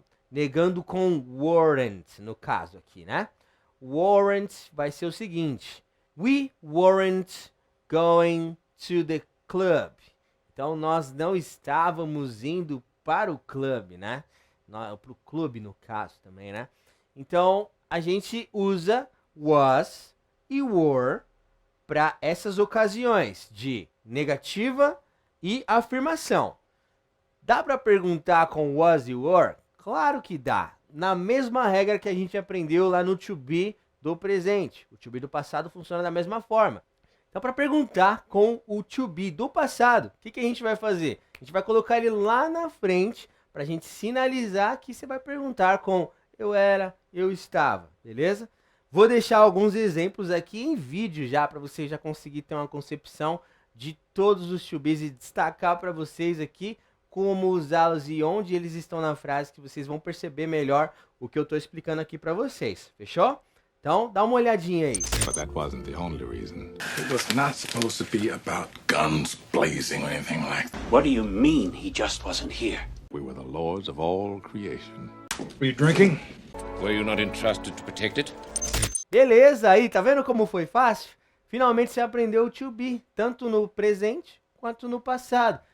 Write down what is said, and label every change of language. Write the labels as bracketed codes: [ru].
[pt] Negando com weren't, no caso aqui, né? Weren't vai ser o seguinte. [en] We weren't going to the club. [pt] Então, nós não estávamos indo para o clube, né? Para o clube, no caso, também, né? Então, a gente usa was e were para essas ocasiões de negativa e afirmação. Dá para perguntar com was e were? Claro que dá. Na mesma regra que a gente aprendeu lá no to be do presente. O to be do passado funciona da mesma forma. Então, para perguntar com o to be do passado, o que a gente vai fazer? A gente vai colocar ele lá na frente para a gente sinalizar que você vai perguntar com eu era, eu estava, beleza? Vou deixar alguns exemplos aqui em vídeo já, para você já conseguir ter uma concepção de todos os to be's e destacar para vocês aqui como usá-los e onde eles estão na frase, que vocês vão perceber melhor o que eu estou explicando aqui para vocês, fechou? Então, dá uma olhadinha aí. [en] But that wasn't the only reason. It was not supposed to be about guns blazing or anything like that. What do you mean he just wasn't here? We were the lords of all creation. Were you drinking? Were you not entrusted to protect it? [pt] Beleza, aí, tá vendo como foi fácil? Finalmente você aprendeu o to be, tanto no presente quanto no passado.